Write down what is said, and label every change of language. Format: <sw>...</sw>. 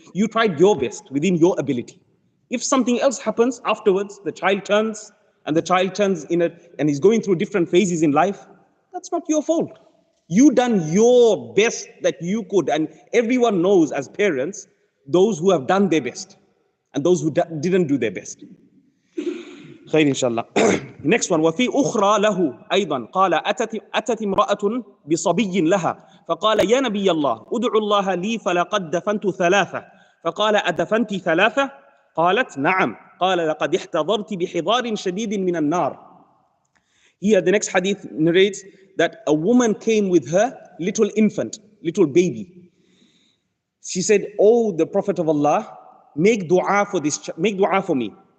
<en>You tried your best within your ability. If something else happens afterwards, the child turns in it and is going through different phases in life, that's not your fault. You done your best that you could, and everyone knows as parents, those who have done their best. and those who didn't do their best.</en> <ar>خير إن شاء الله.</ar> <en>Next one.</en> <ar>وفي أخرى له أيضا قال أتت امرأة بصبي لها فقال يا نبي الله ادعوا الله لي فلقد دفنت ثلاثة فقال أدفنت ثلاثة قالت نعم قال لقد احتضرت بحضار شديد من النار.</ar> <en>Here the next hadith narrates that a woman came with her little infant, little baby. She said, "Oh, the Prophet of Allah, make dua for this, make dua for me.</en>